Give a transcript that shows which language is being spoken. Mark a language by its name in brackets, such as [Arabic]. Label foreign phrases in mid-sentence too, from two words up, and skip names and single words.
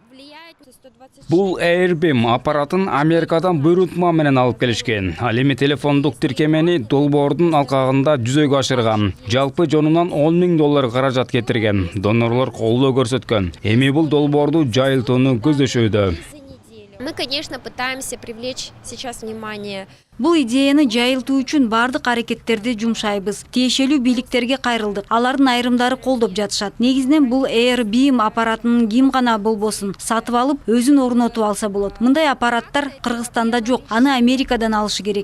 [Kyrgyz] Бул Airbeam аппаратын Америкадан буйрутма менен алып келишкен. Ал эми телефондук тиркемени долбоордун алкагында жүзөгө ашырган. Жалпы жонунан $10.000 каражат кетирген. Донорлор колдоо көрсөткөн. Эми бул долбоорду жайылтууну көздөшүүдө. [Russian] Мы, конечно, пытаемся привлечь сейчас внимание. [Kyrgyz] Бул идеяны жайылтуу үчүн бардык аракеттерди жумшайбыз. Тиешелүү бийликтерге кайрылдык. Алардын айрымдары колдоп жатышат. Негизинен бул Airbeam аппаратынын ким гана болбосун сатып алып, өзүн орнотуп алса болот. Мындай аппараттар Кыргызстанда жок. Аны Америкадан алышы керек.